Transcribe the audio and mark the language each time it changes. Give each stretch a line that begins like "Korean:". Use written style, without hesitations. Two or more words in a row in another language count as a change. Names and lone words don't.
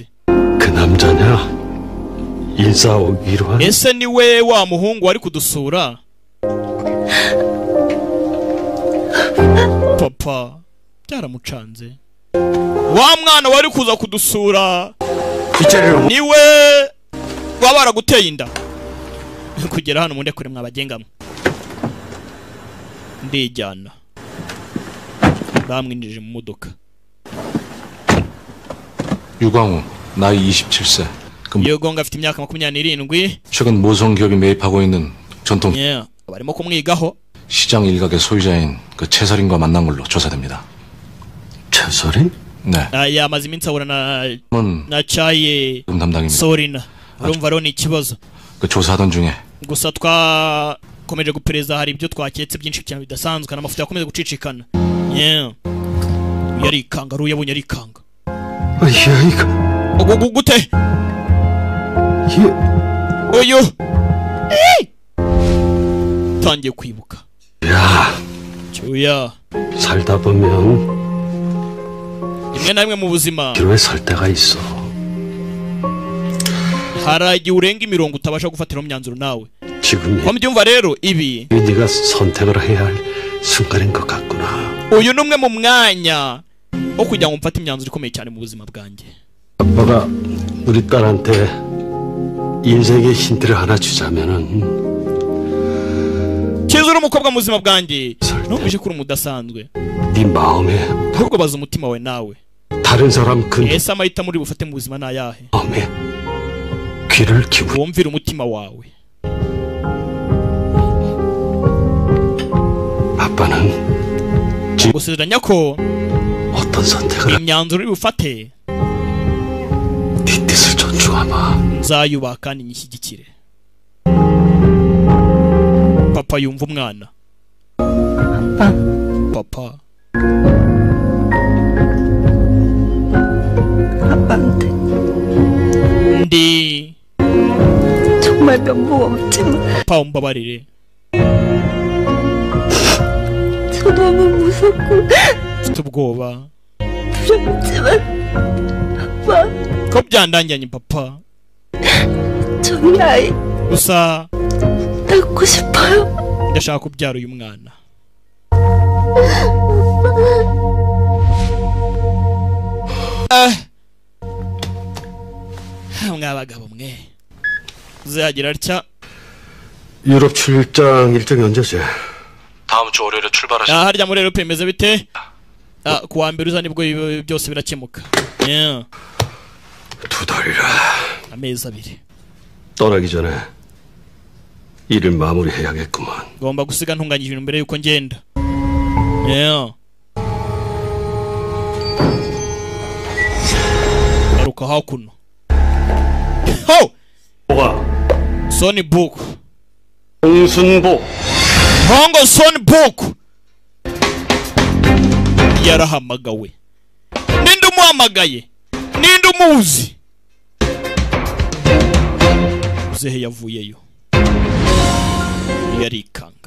Korean: 그 남자냐? 인사 오기로 한.
Kinyarwanda: ese ni we wa muhungu wari kudusura? papa byaramucanze. wa mwana wari kuza kudusura ni we waba waraguteye inda. kugera hano munde kure mwabagengamo. ndijyana bamwinjije mu modoka.
Korean: 유광우 나이 27세.
Kinyarwanda: 유광우 afite imyaka 27.
Korean: 최근 모성 기업이 매입하고 있는 전통
Kinyarwanda: barimo kumwigaho.
Korean: 시장 일각의 소유자인 그 최설인과 만난 걸로 조사됩니다. 최설인? 네.
Kinyarwanda: yamaze iminsi ahura na Chaye
Korean: 담당입니다.
Kinyarwanda: Sorina. urumva rero ni ikibazo.
Korean: 그 조사하던 중에
Kinyarwanda: gusa twakomeje gupereza hari ibyo twaketse byinshi cyane bidasanzwe n'amafoto yakomeje gucicikana. yari kangaru yabonye ari kanga. i거 gute? oyo tangiye kwibuka.
Korean: 야, 주야. 살다 보면
Kinyarwanda: rimwe na rimwe mu buzima
Korean: 기로에 설 때가 있어.
Kinyarwanda: hari igihe urenga imirongo utabasha gufatiraho imyanzuro nawe.
Korean: 지금
Kinyarwanda: wabyumva rero ibi
Korean: 네가 선택을 해야 할 순간인 것 같구나.
Kinyarwanda: uyu ni umwe mu mwanya wo kugira ngo mfate imyanzuro ikomeye cyane mu buzima bwanjye.
Korean: 아빠가 우리 딸한테 인생의 힌트를 하나 주자면은
Kinyarwanda: kizura umukobwa mu buzima bwanjye numvise ko uri umudasanzwe.
Korean: 네 마음에
Kinyarwanda: ahubwo baza umutima wawe nawe.
Korean: 다른 사람 그
Kinyarwanda: ese amahitamo uri bufate mu buzima ni ayahe?
Korean: 마음에 귀를 기울여
Kinyarwanda: wumvira umutima wawe.
Korean: 아빠는
Kinyarwanda: gusezeranya ko
Korean: 어떤 선택을
Kinyarwanda: imyanzuro uri bufate
Korean: 네 뜻을 존중하마.
Kinyarwanda: nzayubaha kandi nyishyigikire. papa yumva umwana. papa
Korean: 아빠한테
Kinyarwanda: ndi
Korean: 정말 면목 없지만
Kinyarwanda: papa umbabarire.
Korean: 저 너무 무섭고
Kinyarwanda: mfite ubwoba
Korean: 두렵지만 아빠
Kinyarwanda: ko byandangiranye papa.
Korean: 저희 아이
Kinyarwanda: gusa
Korean: 낳고 싶어요.
Kinyarwanda: ndashaka kubyara uyu mwana. mwabagabo mwe uzagira atya.
Korean: 유럽 출장 일정이 언제지? 다음 주 월요일에 출발하시.
Kinyarwanda: harya muri Europe bimeze bite? kuwa mbere uza nibwo byose birakemuka.
Korean: 두 달이라.
Kinyarwanda: amezi 2.
Korean: 떠나기 전에 일을 마무리해야겠구만.
Kinyarwanda: ngomba gusiga ntunganyije ibintu mbere yuko ngenda. garuka hakuno. ho
Korean: 뭐가? Sonnybook. 홍순복.
Kinyarwanda: hongo Sonnybook yarahamagawe. ninde umuhamagaye? ninde umuzi? uzehe yavuyeyo yarikanga.